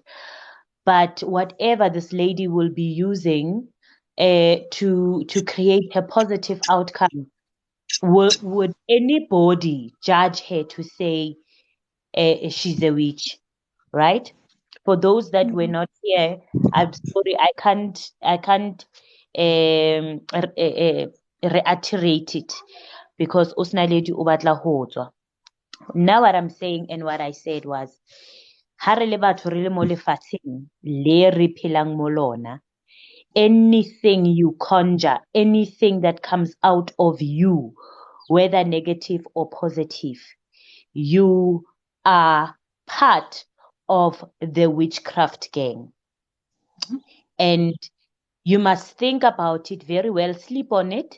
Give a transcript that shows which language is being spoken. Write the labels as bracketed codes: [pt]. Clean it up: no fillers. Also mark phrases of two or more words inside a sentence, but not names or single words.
[en] But whatever this lady will be using to create her positive outcome, would anybody judge her to say she's a witch, right? For those that were not here, I'm sorry, I can't reiterate it because Osnaledi [st] o batla ho tswa. [en] Now what I'm saying and what I said was, [st] ha re le batho re le mo lefatsheng le re phelang mo lona, [en] anything you conjure, anything that comes out of you, whether negative or positive, you are part of the witchcraft gang. And you must think about it very well, sleep on it.